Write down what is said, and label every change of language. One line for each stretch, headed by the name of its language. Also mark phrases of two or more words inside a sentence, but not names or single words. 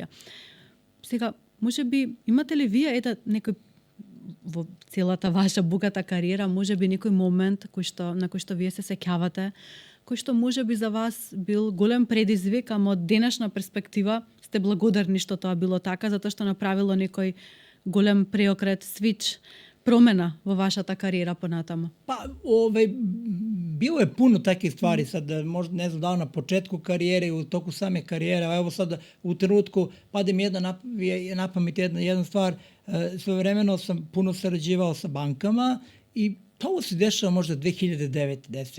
Macedonian: Сега, може би, имате ли вие некој во целата ваша богата кариера, може би некој момент на кој што вие се сеќавате, кој што може би за вас бил голем предизвик, ама од денешна перспектива сте благодарни што тоа било така, затоа што направило некој голем преокрет, свич, промена во вашата кариера понатаму?
Serbian: Pa, bilo je puno takih stvari, sad možda ne znam da li na početku karijere i u toku same karijere, a evo sad u trenutku pade mi na pamet jedna stvar, svojevremeno sam puno sarađivao sa bankama i ovo se dešava možda 2009-10.